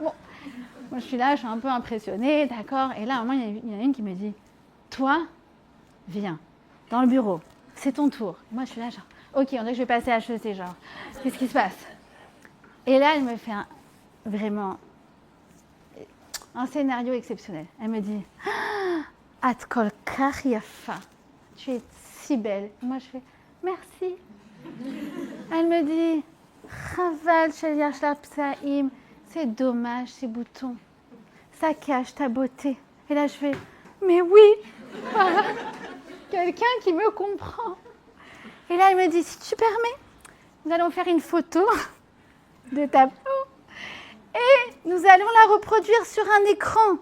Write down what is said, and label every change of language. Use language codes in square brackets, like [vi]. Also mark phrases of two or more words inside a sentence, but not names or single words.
[fr] Bon, moi je suis là, je suis un peu impressionnée, d'accord? Et là, à un moment, il y en a une qui me dit, toi, viens, dans le bureau, c'est ton tour. Moi je suis là, genre, ok, on dirait que je vais passer à HEC, genre, qu'est-ce qui se passe? Et là, elle me fait vraiment un scénario exceptionnel. Elle me dit, [he] את כל כך יפה, [fr] tu es si belle. Moi, je fais merci. Elle me dit, [he] חבל שיש לך פצעים, [fr] c'est dommage ces boutons, ça cache ta beauté. Et là, je fais, mais oui, voilà, quelqu'un qui me comprend. Et là, elle me dit, si tu permets, nous allons faire une photo de ta peau et nous allons la reproduire sur un écran.